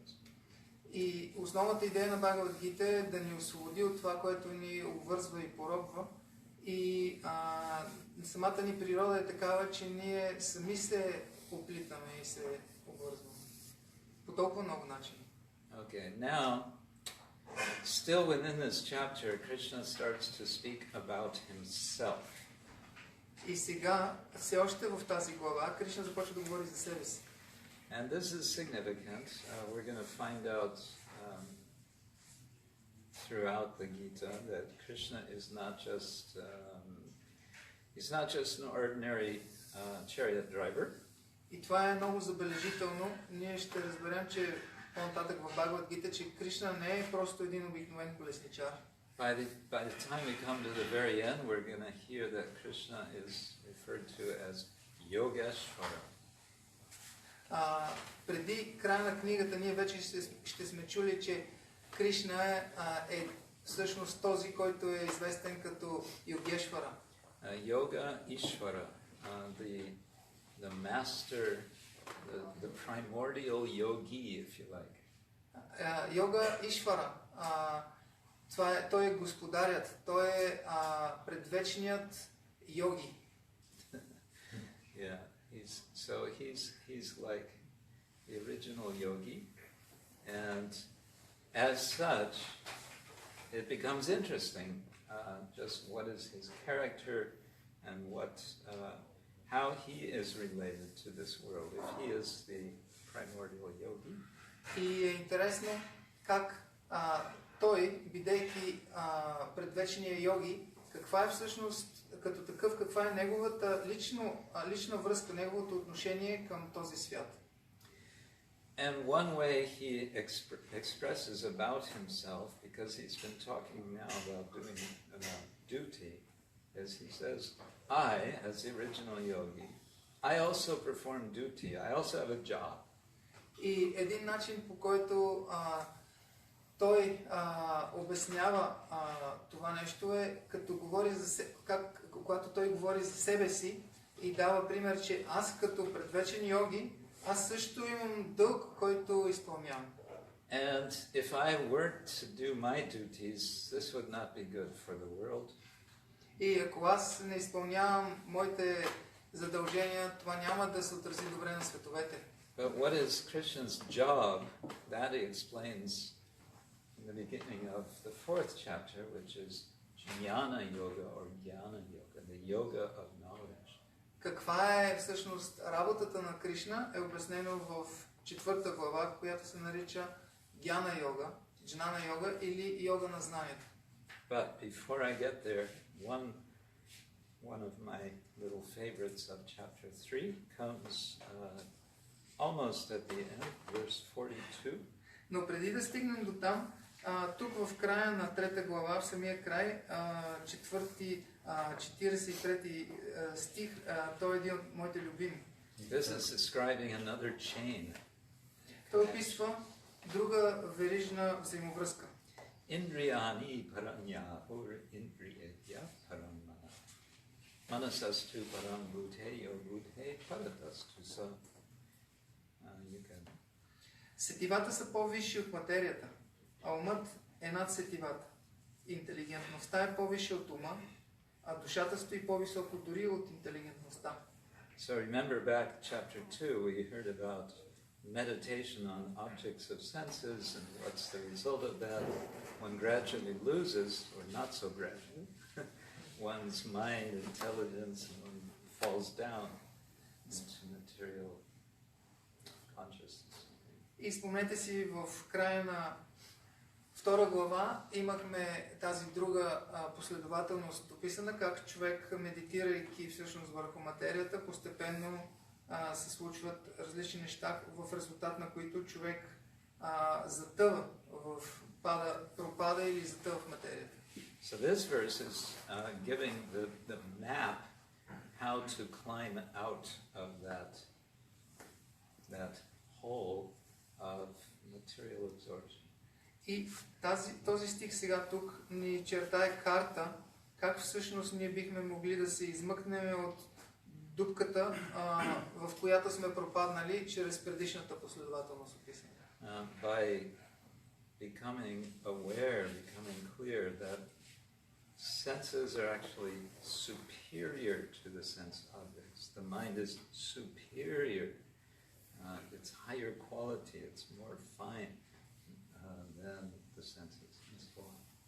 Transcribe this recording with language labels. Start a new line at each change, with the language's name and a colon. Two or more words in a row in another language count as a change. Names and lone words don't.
Bulgarian: И основната идея на Bhagavad-gita е да ни освободи от това, което ни обвързва и поробва. И самата ни природа е такава, че ние сами се оплитаме и се обвързваме. По толкова много начини.
English: Okay, now, still within this chapter, Krishna starts to speak about himself.
Bulgarian: И сега, все още в тази глава, Кришна започва да говори за себе си.
English: And this is significant. We're going to find out throughout the Gita that Krishna is not just an ordinary chariot driver.
Bulgarian: И това е много забележително. Ние ще разберем, че по-нататък в Bhagavad-gita, че Кришна не е просто един обикновен колесничар.
English: By the time we come to the very end, we're going to hear that Krishna is referred to as Yogeshvara.
Bulgarian: Преди края на книгата ние вече ще сме чули, че Кришна е всъщност този, който е известен като Йогешвара.
English: Yoga Ishvara, the master, the primordial yogi, if you like.
Bulgarian: Йога Ишвара. Той е господарят, той е предвечният йоги.
English: Yeah, he's like the original yogi, and as such, it becomes interesting just what is his character and how he is related to this world. If he is the primordial yogi.
Bulgarian: И е интересно как той, бидейки предвечния йоги, каква е всъщност като такъв, каква е неговата лична връзка, неговото отношение към този свят.
English: And one way he expresses about himself, because he's been talking now about doing duty, is he says, I, as the original yogi, I also perform duty. I also have a job.
Bulgarian: И един начин, по който той обяснява това нещо е, като говори когато той говори за себе си и дава пример, че аз като предвечен йоги, аз също имам дълг, който изпълнявам.
English: And if I were to do my duties, this would not be good for the world.
Bulgarian: И ако аз не изпълнявам моите задължения, това няма да се отрази добре на световете.
English: But what is Krishna's job? That he explains in the beginning of the 4th chapter, which is
Sanskrit: ज्ञान योग
English: or
Sanskrit: ज्ञान योग,
English: the yoga of knowledge.
Bulgarian: Каква е всъщност работата на Кришна е обяснено в 4 глава, която се нарича
Sanskrit: ज्ञान योग, ज्ञान योग
Bulgarian: или йога на знанието.
English: But before I get there, one of my little favorites of chapter 3 comes almost at the end, verse 42.
Bulgarian: Но преди да стигнем до там, тук в края на 3 глава, в самия край, 43 стих, той е един от моите любими.
English: This is describing another chain.
Bulgarian: Той описва друга верижна взаимовръзка.
Sanskrit: इन्द्रियाणि पराण्याहुरिन्द्रियेभ्यः परं मनः. मनसस्तु परा बुद्धिर्यो बुद्धेः परतस्तु सः.
Bulgarian: Сетивата са по-висши от материята, а умът е над сетивата. Интелигентността е по-висша от ума, а душата стои по-високо дори от интелигентността.
English: So remember back chapter 2 we heard about meditation on objects of senses and what's the result of that. One gradually loses, or not so gradually, one's mind, intelligence, and one falls down into material consciousness.
Bulgarian: И спомнете си, в края на 2 глава имахме тази друга последователност описана, как човек, медитирайки всъщност върху материята, постепенно се случват различни неща, в резултат на които човек затъва, пропада или затъва в материята.
English: So this verse is giving the map how to climb out of that hole of material absorption.
Bulgarian: И този стих сега тук ни чертае карта, как всъщност ние бихме могли да се измъкнем от дупката, в която сме пропаднали чрез предишната последователност описана.
English: By becoming aware, becoming clear that senses are actually superior to the sense objects. The mind is superior. It's higher quality, it's more fine than the senses and so on.